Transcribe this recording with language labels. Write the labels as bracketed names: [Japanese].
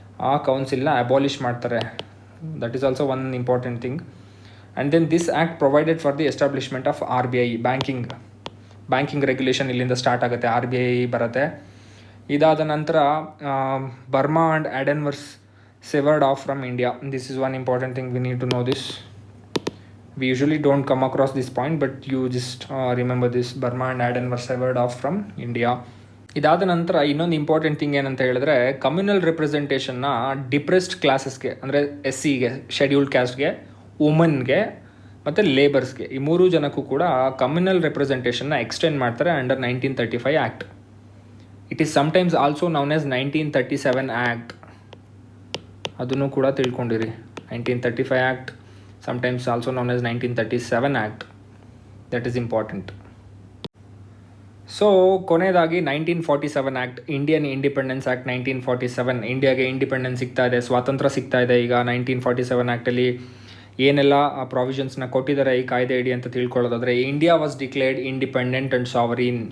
[Kannada] ಆ ಕೌನ್ಸಿಲ್ನ ಅಬಾಲಿಷ್ ಮಾಡ್ತಾರೆ. [English] That is also one important thing. And then this act provided for the establishment of RBI, [Kannada] banking regulation ಇಲ್ಲಿಂದ start ಆಗುತ್ತೆ, RBI ಬರುತ್ತೆ. ಇದಾದ ನಂತರ [English] Burma and Aden were severed off from India. This is one important thing, we need to know this. We usually don't come across this point, but you just remember this. Burma and Aden were severed off from India. [Kannada] ಇದಾದ ನಂತರ ಇನ್ನೊಂದು important thing ಏನಂತ ಹೇಳಿದ್ರೆ, communal ರೆಪ್ರೆಸೆಂಟೇಷನ್ನ depressed ಕ್ಲಾಸಸ್ಗೆ ಅಂದರೆ SCಗೆ, scheduled ಕ್ಯಾಸ್ಟ್ಗೆ, ವುಮನ್ಗೆ ಮತ್ತು ಲೇಬರ್ಸ್ಗೆ, ಈ 3 ಜನಕ್ಕೂ ಕೂಡ ಕಮ್ಯುನಲ್ ರೆಪ್ರೆಸೆಂಟೇಷನ್ನ ಎಕ್ಸ್ಟೆಂಡ್ ಮಾಡ್ತಾರೆ [English] Under 1935 act. It is sometimes also known as 1937 act. [Kannada] ಅದನ್ನು ಕೂಡ ತಿಳ್ಕೊಂಡಿರಿ. [English] 1935 act, sometimes also known as 1937 act. That is important. [Kannada] So ಕೊನೆಯದಾಗಿ 1947 ಆ್ಯಕ್ಟ್, ಇಂಡಿಯನ್ ಇಂಡಿಪೆಂಡೆನ್ಸ್ ಆ್ಯಕ್ಟ್ 1947. ಇಂಡಿಯಾಗೆ ಇಂಡಿಪೆಂಡೆನ್ಸ್ ಸಿಗ್ತಾ ಇದೆ, ಸ್ವಾತಂತ್ರ್ಯ ಸಿಗ್ತಾ ಇದೆ ಈಗ 1947 ಆ್ಯಕ್ಟಲ್ಲಿ. ಏನೆಲ್ಲ ಪ್ರಾವಿಷನ್ಸ್ನ ಕೊಟ್ಟಿದ್ದಾರೆ ಈ ಕಾಯ್ದೆ ಅಡಿ ಅಂತ ತಿಳ್ಕೊಳ್ಳೋದಾದರೆ, [English] India was declared independent and sovereign.